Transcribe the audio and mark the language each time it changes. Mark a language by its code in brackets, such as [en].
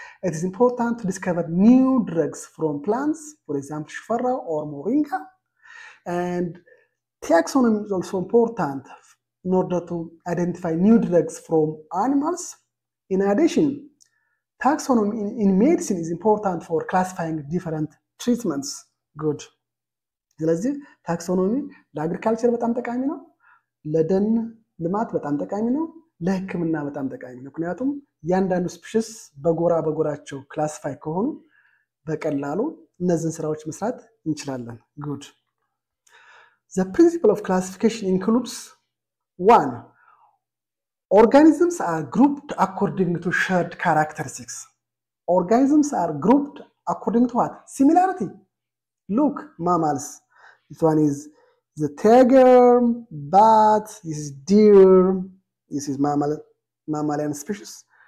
[en] It is important to discover new drugs from plants, for example, shufara or moringa. And taxonomy is also important in order to identify new drugs from animals. In addition, Taxonomy in medicine is important for classifying different treatments. Good. [am] ስለዚህ ታክሶኖሚ ለአግሪካልቸር በጣም ጠቃሚ ነው፣ ለደን ልማት በጣም ጠቃሚ ነው፣ ለሕክምና በጣም ጠቃሚ ነው። ምክንያቱም እያንዳንዱ ስፒሽስ በጎራቸው ክላሲፋይ ከሆኑ በቀላሉ እነዚህን ስራዎች መስራት እንችላለን። [en] Good. The principle of classification includes 1. Organisms are grouped according to shared characteristics. Organisms are grouped according to what? Similarity. Look, mammals. This one is the tiger, bat, this is deer, this is mammalian species.